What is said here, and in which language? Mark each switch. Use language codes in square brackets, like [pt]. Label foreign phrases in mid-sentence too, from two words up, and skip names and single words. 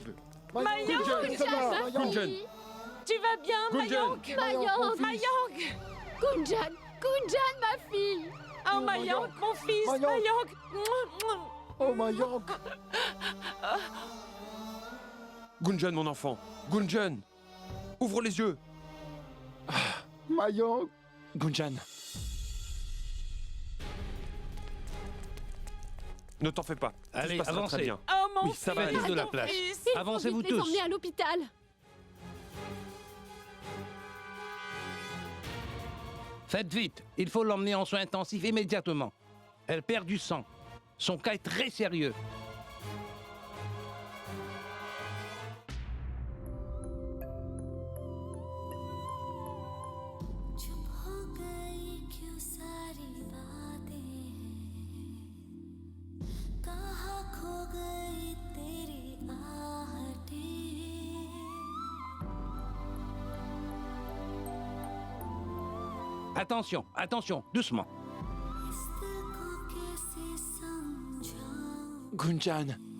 [fr] Gunjan! Gunjan! Tu vas bien, Gunjan! Mayank? Mayank! Mayank! Gunjan! Gunjan, ma fille! Oh, Mayank, mon fils! Mayank! Oh, Mayank! Gunjan, mon enfant! Gunjan! Ouvre les yeux! Mayank! Gunjan! Ne t'en fais pas. Tout Allez, se passera avancez. très bien. Oh, mon Oui, ça va fils! aller. de la mon place. fils. Il faut Avancez-vous vite les tous. emmener à l'hôpital. Faites vite, il faut l'emmener en soins intensifs immédiatement. Elle perd du sang. Son cas est très sérieux. [hi] चुप हो गई क्यों सारी बातें कहाँ खो गई तेरी आहटें [fr] Attention, attention, doucement. [hi] इस दिल को कैसे समझाऊं [fr] Gunjan!